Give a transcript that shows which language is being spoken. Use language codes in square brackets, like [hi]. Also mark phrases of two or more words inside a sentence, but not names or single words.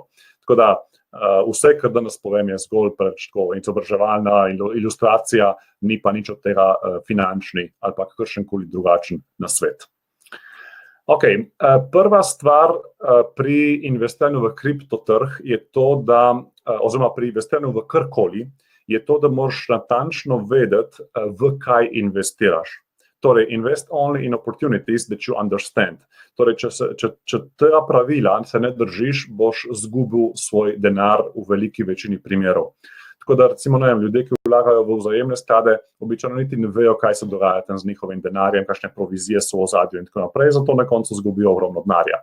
[sl] Tako da Vse, kar danes povem, je zgolj izobraževalna ilustracija, ni pa nič od tega finančni ali pa kakršenkoli drugačen nasvet. Okay. Prva stvar pri investiranju v kriptotrg je to, oziroma pri investiranju v karkoli, je to, da moraš natančno vedeti, v kaj investiraš. Torej, [en] invest only in opportunities that you understand. [sl] Torej, če tega pravila se ne držiš, boš izgubil svoj denar v veliki večini primerov. Tako da, recimo, ljudje, ki vlagajo v vzajemne sklade, običajno niti ne vejo, kaj se dogaja tam z njihovim denarjem, kakšne provizije so v ozadju in tako naprej, zato na koncu izgubijo ogromno denarja.